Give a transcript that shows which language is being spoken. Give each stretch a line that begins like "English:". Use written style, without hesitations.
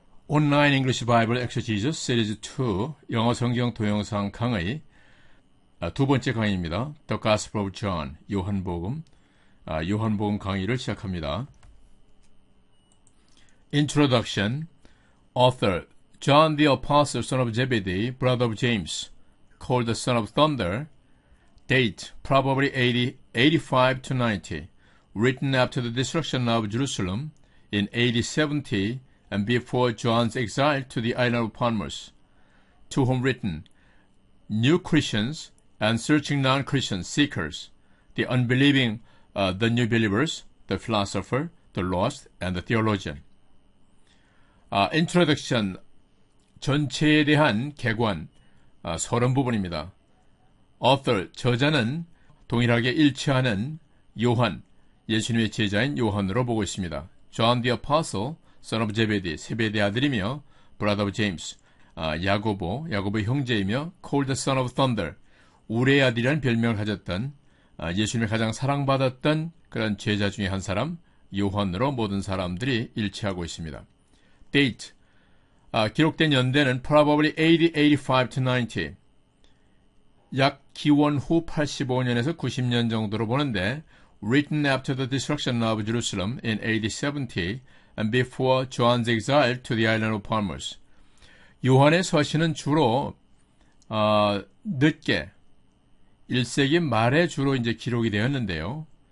Korean: 온라인 잉글리시 바이블 엑서시즈 시리즈 2 영어 성경 동영상 강의 두 번째 강의입니다.
English: The Gospel of John,
Korean: 요한복음 강의를 시작합니다.
English: Introduction. Author John the Apostle, son of Zebedee, brother of James, called the son of thunder. Date probably 85 to 90. Written after the destruction of Jerusalem in AD 70 and before John's exile to the island of Patmos. To whom written, new Christians and searching non-Christian seekers, the unbelieving, the new believers, the philosopher, the lost, and the theologian.
Korean: Introduction, 전체에 대한 개관, 서론 부분입니다. Author, 저자는 동일하게 일치하는 요한, 예수님의 제자인 요한으로 보고 있습니다.
English: John the Apostle, son of Zebedee,
Korean: 세베대 아들이며
English: brother of James,
Korean: 야고보의 형제이며
English: called the son of thunder,
Korean: 우레의 아들이라는 별명을 가졌던 예수님의 가장 사랑받았던 그런 제자 중에 한 사람, 요한으로 모든 사람들이 일치하고 있습니다.
English: Date,
Korean: 기록된 연대는
English: probably AD 85 to 90,
Korean: 약 기원 후 85년에서 90년 정도로 보는데
English: written after the destruction of Jerusalem in AD 70 and before John's exile to the island of Patmos.
Korean: 요한의 서신은 주로 늦게 1세기 말에 주로 이제 기록이 되었는데요.